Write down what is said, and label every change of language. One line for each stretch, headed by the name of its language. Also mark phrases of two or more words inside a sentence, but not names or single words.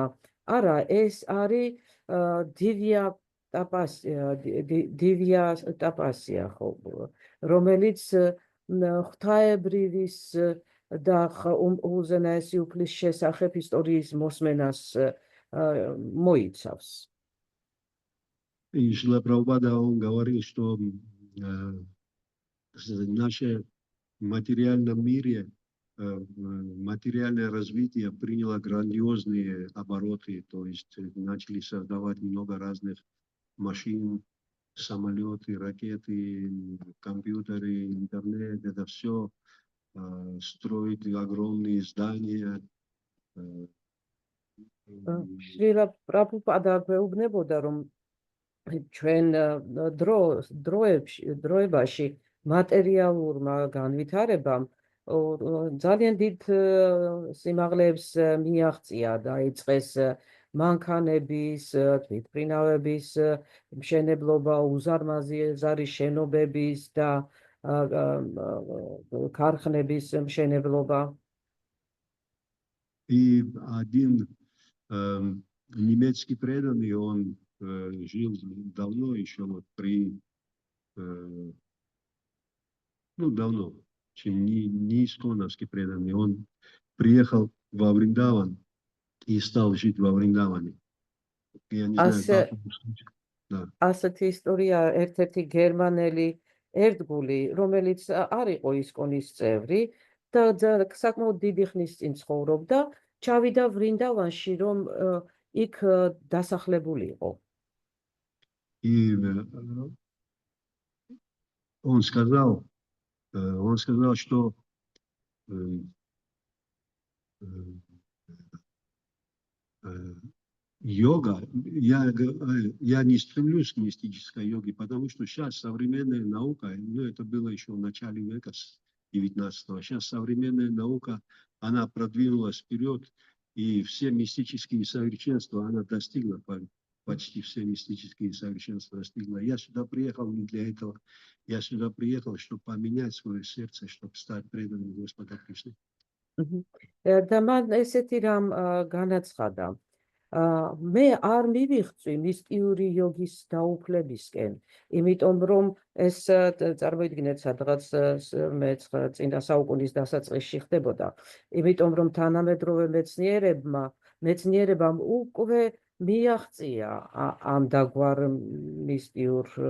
Georgian: არა, ეს არის დივია ტაპასია, რომელიც ღვთაებრივის და უზენაესი უფლის შესახებ ისტორიის მოსმენას მოიცავს.
Russian: И Шрила Прабхупада, он говорил, что в нашем материальном мире материальное развитие приняло грандиозные обороты, то есть начали создавать много разных машин, самолеты, ракеты, компьютеры, интернет, это все строить огромные здания.
Georgian: შრილა პრაბჰუპადა გვეუბნებოდა, რომ ჩვენ დროებაში მატერიალურმა განვითარებამ ძალიან დიდ სიმაღლეებს მიაღწია და იწყეს მანქანების, თვითმფრინავების მშენებლობა, უზარმაზარი შენობების და ქარხნების მშენებლობა.
Russian: И один немецкий преданный, он жил давно, еще вот ну, давно, чем не исконовский преданный. Он приехал во Вриндаван и стал жить во Вриндаване. Я не знаю, как он случился. Да.
Georgian: ასეთი ისტორია ერთ-ერთი გერმანელი ერთგული, რომელიც არ იყო ისკონის წევრი და საკმაოდ დიდი ხნის წინ ცხოვრობდა, ჩავიდა ვრინდავანში, რომ იქ დასახლებულიყო.
Russian: И он сказал, что йога, я не стремлюсь к мистической йоге, потому что сейчас современная наука, ну это было еще в начале века 19-го, сейчас современная наука, она продвинулась вперед, и все мистические совершенства она достигла, почти все мистические совершенства достигла. Я сюда приехал не для этого, я сюда приехал, чтобы поменять свое сердце, чтобы стать преданным Господа Кришны.
Georgian: და მან ესეთი რამ განაცხადა. მე არ მივიღწვი მისტიური იოგის დაუფლებისკენ, იმიტომ რომ ეს წარმოიდგინეთ სადღაც წინა საუკუნის დასაწყისში ხდებოდა, იმიტომ რომ თანამედროვე მეცნიერებამ უკვე მიაღწია ამ დაგვარ მისტიურ